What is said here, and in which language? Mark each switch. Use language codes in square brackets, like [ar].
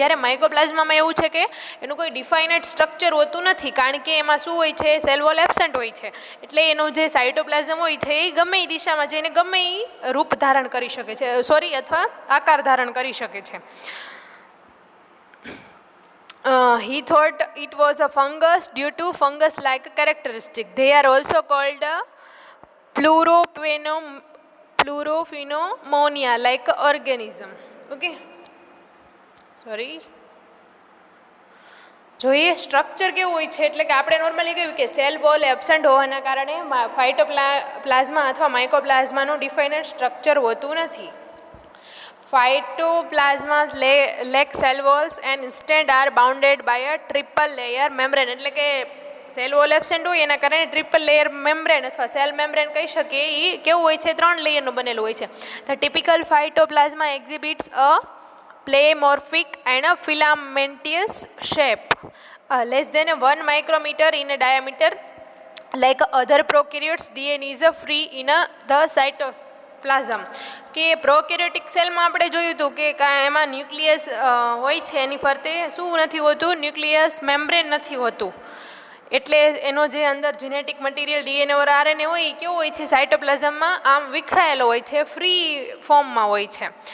[gu] જ્યારે માઇકોપ્લાઝમામાં એવું છે કે એનું કોઈ ડિફાઇનેડ સ્ટ્રક્ચર હોતું નથી, કારણ કે એમાં શું હોય છે, સેલ વોલ એબસેન્ટ હોય છે. એટલે એનું જે સાઇટોપ્લાઝમ હોય છે એ ગમે એ દિશામાં જઈને ગમે એ રૂપ ધારણ કરી શકે છે, અથવા આકાર ધારણ કરી શકે છે. [en] He thought it was a fungus due to fungus-like characteristic. They are also called pleuropneumonia like organism. Okay, sorry. [gu] જોઈએ સ્ટ્રક્ચર કેવું હોય છે. એટલે કે આપણે નોર્મલી કહ્યું કે સેલ વોલ એબસન્ટ હોવાના કારણે ફાઇટોપ્લાઝમા અથવા માઇકોપ્લાઝમાનું ડિફાઇનેડ સ્ટ્રક્ચર હોતું નથી. [en] Phytoplasmas lack cell walls and instead are bounded by a triple layer membrane. [gu] એટલે કે સેલ વોલ એબસેન્ટ હોય એના કારણે ટ્રિપલ લેયર મેમ્બ્રેન અથવા સેલ મેમ્બ્રેન કહી શકીએ, એ કેવું હોય છે, 3 લેયરનું બનેલું હોય છે. [en] The typical phytoplasma exhibits a pleomorphic and a filamentous shape less than 1 micrometer in a diameter. Like other prokaryotes, DNA is free in the cytoplasm. [gu] કે પ્રોકેરિયોટિક સેલમાં આપણે જોયું હતું કે એમાં ન્યુક્લિયસ હોય છે, એની ફરતે શું નથી હોતું, ન્યુક્લિયસ મેમ્બ્રેન નથી હોતું. એટલે એનો જે અંદર જેનેટિક મટીરિયલ ડીએનએ ઓર આરએનએ હોય એ કેવો હોય છે, સાઇટોપ્લાઝમમાં આમ વિખરાયેલો હોય છે, ફ્રી ફોર્મમાં હોય છે.